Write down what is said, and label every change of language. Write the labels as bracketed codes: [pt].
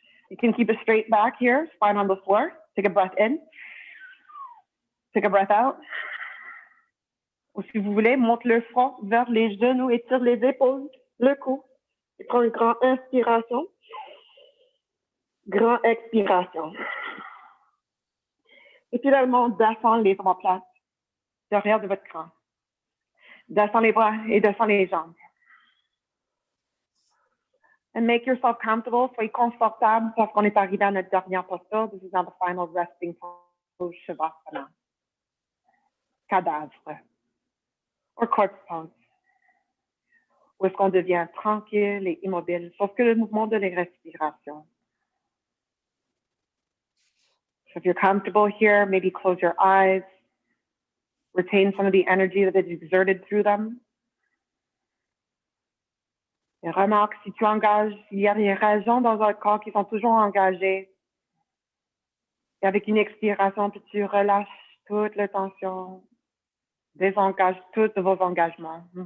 [en] You can keep a straight back here, spine on the floor. Take a breath in. Take a breath out. [fr] Ou si vous voulez, monte le front vers les genoux, étire les épaules, le cou. Et prends une grande inspiration. Grande expiration. Et finalement, descends les omoplates derrière de votre crâne. Descends les bras et descends les jambes. [en] And make yourself comfortable. [fr] Soyez confortable parce qu'on est arrivé à notre dernière posture. [en] This is now the final resting pose, Shavasana. [fr] Cadavre. [en] Or corpse pose. [fr] Où est-ce qu'on devient tranquille et immobile, sauf que le mouvement de la respiration. [en] So if you're comfortable here, maybe close your eyes. Retain some of the energy that is exerted through them. [fr] Et remarque si tu engages, il y a des régions dans votre corps qui sont toujours engagées. Et avec une expiration, puis tu relâches toute la tension, désengage tous vos engagements.